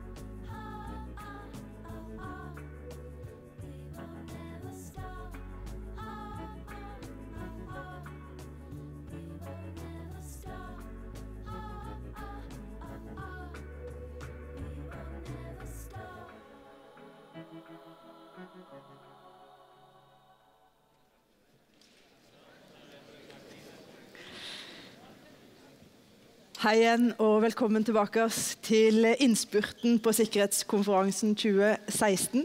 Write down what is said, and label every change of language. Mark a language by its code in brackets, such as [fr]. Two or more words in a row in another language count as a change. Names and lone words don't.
[en] We will never stop. We will never stop. We will never stop. [no] Hei igjen og velkommen tilbake til innspurten på Sikkerhetskonferansen 2016.